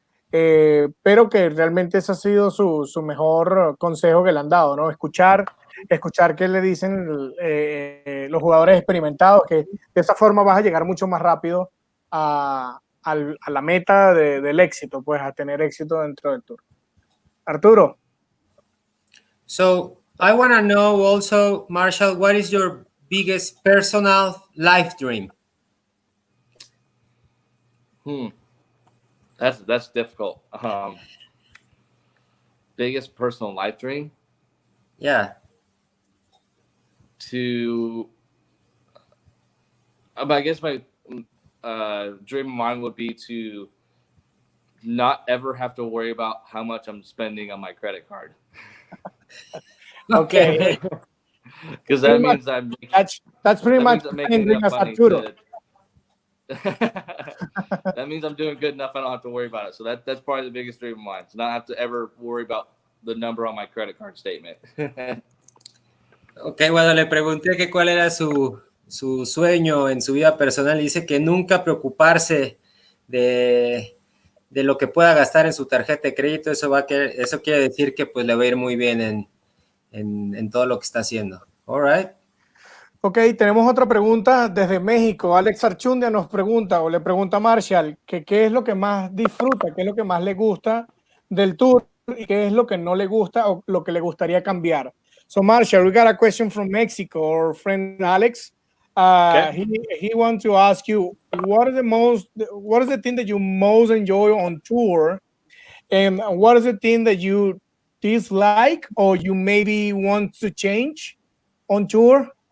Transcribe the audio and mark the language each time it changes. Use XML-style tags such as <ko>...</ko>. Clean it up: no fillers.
<es>Pero que realmente ese ha sido su mejor consejo que le han dado, ¿no? Escuchar qué le dicen los jugadores experimentados, que de esa forma vas a llegar mucho más rápido a la meta del éxito, pues a tener éxito dentro del Tour. Arturo.</es> <en>So I want to know also, Marshall, what is your biggest personal life dream? That's difficult. Biggest personal life dream? Yeah. I guess my dream of mine would be to not ever have to worry about how much I'm spending on my credit card. Okay. Because that means that's pretty much the same dream as Arturo. That means I'm doing good enough I don't have to worry about it. So that's probably the biggest dream of mine, to not have to ever worry about the number on my credit card statement.</en> <es>Ok, bueno, le pregunté que cuál era su sueño en su vida personal. Dice que nunca preocuparse de lo que pueda gastar en su tarjeta de crédito. Eso quiere decir que pues le va a ir muy bien en todo lo que está haciendo.</es> <en>All right.</en> <es>Ok, tenemos otra pregunta desde México. Alex Archundia nos pregunta, o le pregunta a Marshall, que qué es lo que más disfruta, qué es lo que más le gusta del Tour y qué es lo que no le gusta o lo que le gustaría cambiar.</es> <en>So Marshall, we got a question from Mexico, our friend Alex. Okay. He wants to ask you, what is the thing that you most enjoy on tour, and what is the thing that you dislike or you maybe want to change on tour?</en>